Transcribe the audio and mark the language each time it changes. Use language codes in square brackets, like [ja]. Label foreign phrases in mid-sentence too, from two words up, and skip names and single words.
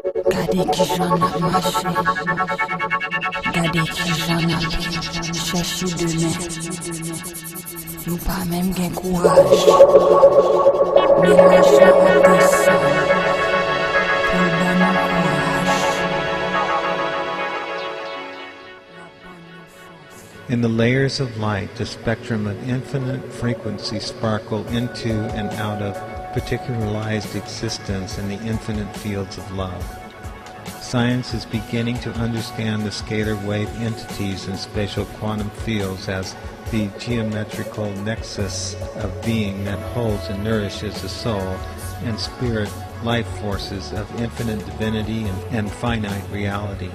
[ht] Gade ki jan ap mache, gade ki jan ap chèche demen. Nou pa mèm gen kouraj, mélange ap desan, pou ban nou kouraj. [en] In the layers of light, the spectrum of infinite frequency sparkle into and out of particularized existence in the infinite fields of love. Science is beginning to understand the scalar wave entities in spatial quantum fields as the geometrical nexus of being that holds and nourishes the soul and spirit life forces of infinite divinity and finite reality.